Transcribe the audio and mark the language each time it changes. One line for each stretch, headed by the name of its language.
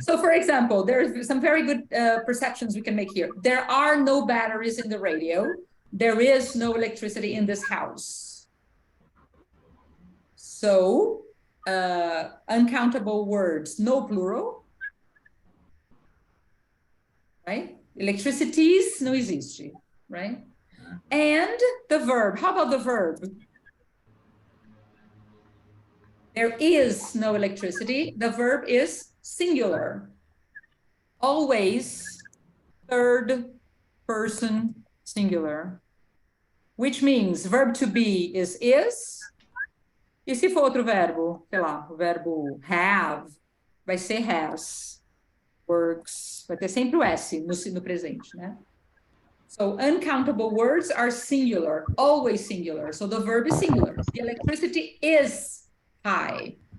English: So, for example, there's some very good perceptions we can make here. There are no batteries in the radio. There is no electricity in this house. So, uncountable words, no plural, right?
Portuguese: Electricities não existe, right?
English: And the verb, how about the verb? There is no electricity. The verb is singular. Always third person singular, which means verb to be is.
Portuguese: E se for outro verbo, sei lá, o verbo have, vai ser has, works, vai ter sempre o S no presente, né?
English: So uncountable words are singular, always singular. So the verb is singular. The electricity is high.